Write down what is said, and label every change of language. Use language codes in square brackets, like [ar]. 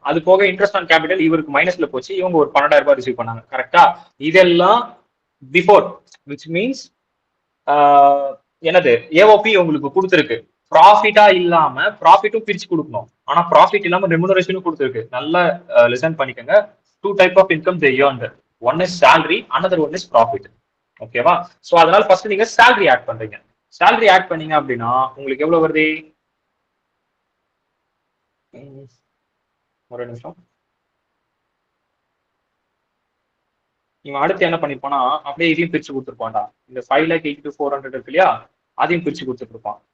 [ta] அது போக interest on capital இவருக்கு மைனஸ்ல போச்சு, இவங்க ஒரு 12,000 ரூபாய் ரிசீவ் பண்ணாங்க. கரெக்டா? இதெல்லாம் பிஃபோர், விச் மீன்ஸ் என்னது ஏஓபி உங்களுக்கு கொடுத்துருக்கு. ப்ராஃபிட்டா இல்லாம ப்ராஃபிட்டும் பிரிச்சு கொடுக்கணும். ஆனா ப்ராஃபிட் இல்லாம ரெமுனரேஷனும் கொடுத்துருக்கு. நல்லா லிசன் பண்ணிக்கோங்க. [en] 2 type of income they earned. One is salary, another one is profit. ஓகேவா? So அதனால first நீங்க salary add பண்றீங்க. [ta] சேலரி ஆட் பண்ணீங்க அப்படின்னா உங்களுக்கு எவ்வளவு வருது? ஒரு நிமிஷம். இவன் அடுத்து என்ன பண்ணிருப்பானா, அப்படியே இதையும் பிரிச்சு கொடுத்துருப்பான்டா. இந்த 5,82,400 இருக்கு இல்லையா, அதையும் பிரிச்சு கொடுத்துருப்பான்.